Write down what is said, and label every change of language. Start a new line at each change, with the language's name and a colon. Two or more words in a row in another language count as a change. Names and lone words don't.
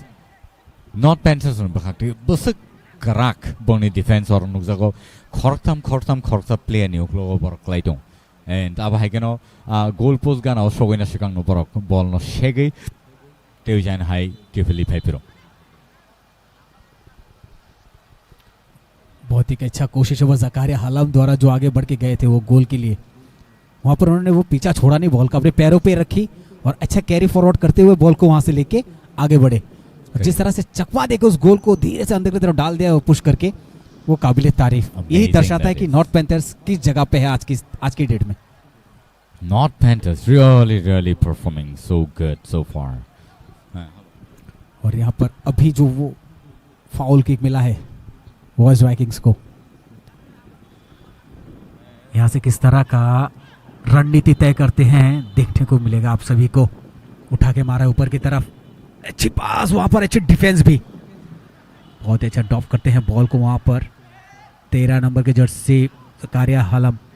Kok Borok: North Panthers ni bukhakti busuk karak boni defense or nukzago khortam play ni uklo borok laitong and aba haigeno
English: goal post
Kok Borok: gana osogena shikang no borok ball no shege teujan hai tifeli phaipiro
Hindi: बहुत ही अच्छा कोशिश है वो जकारिया हलम द्वारा जो आगे बढ़ के गए थे वो गोल के लिए, वहां पर उन्होंने वो पीछा छोड़ा नहीं, बॉल को अपने पैरों पे रखी और अच्छा
English: carry forward
Hindi: करते हुए बॉल को वहां से लेके आगे बढ़े। जिस तरह से चकवा देकर उस गोल को धीरे से अंदर की तरफ डाल दिया और पुश करके, वो काबिले तारीफ। यही दर्शाता है कि नॉर्थ पैंथर्स किस जगह पे है आज की डेट में।
English: North Panthers really performing so good so far.
Hindi: और यहाँ पर अभी जो वो
English: foul kick
Hindi: मिला है वेस्ट वाइकिंग्स को, यहाँ से किस तरह का रणनीति तय करते हैं देखने को मिलेगा आप सभी को। उठा के मारा ऊपर की तरफ, अच्छी पास, वहां पर अच्छी डिफेंस भी, बहुत अच्छा ड्रॉप करते हैं बॉल को वहां पर 13 नंबर के जर्सी जकारिया हलम।